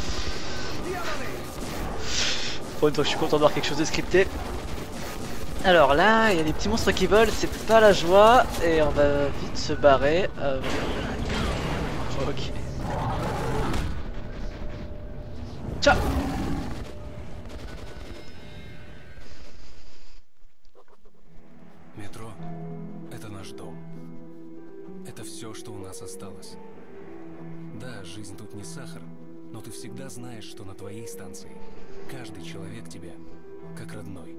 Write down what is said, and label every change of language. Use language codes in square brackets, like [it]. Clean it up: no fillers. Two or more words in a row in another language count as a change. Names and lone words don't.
[fr] Pour une fois que je suis content de voir quelque chose de scripté. Alors là, il y a des petits monstres qui volent, c'est pas la joie. Et on va vite se barrer. Ok. Ciao. [ru] Метро — это наш дом. Это все, что у нас осталось. Да, жизнь тут не сахар, но ты всегда знаешь, что на твоей станции каждый человек тебе как родной.